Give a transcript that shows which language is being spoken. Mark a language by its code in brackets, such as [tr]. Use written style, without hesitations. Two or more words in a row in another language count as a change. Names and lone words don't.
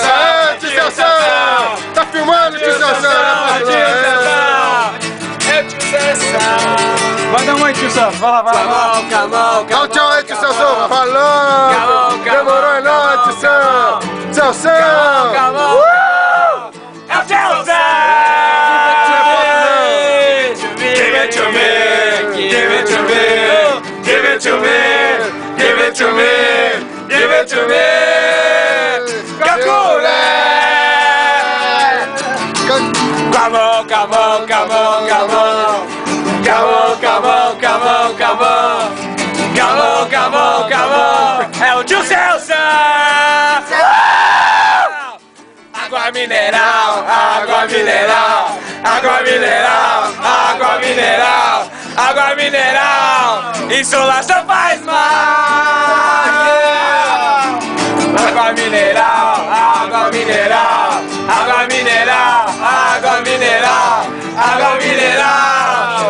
[pt] É, tio Celso! Tá filmando, tio Celso? É o tio Celso! Manda uma aí, tio Celso. Vai lá, vai lá. Camão, Dá um tchau aí, tio Celso. Falou! Demorou, é nóis, tio Celso! Celso! Camão! É o Celso! [en] Give it to me, give it to me, give it to me, give it to me, give it to me. [pt] Caculé! Camão, camão, camão, camão. Camão, camão, camão, camão. Camão, camão, camão. É o tio Celso! Água mineral, água mineral, água mineral, água mineral, água mineral. Insolação faz mal. Água mineral, água mineral, água mineral, água mineral, água mineral.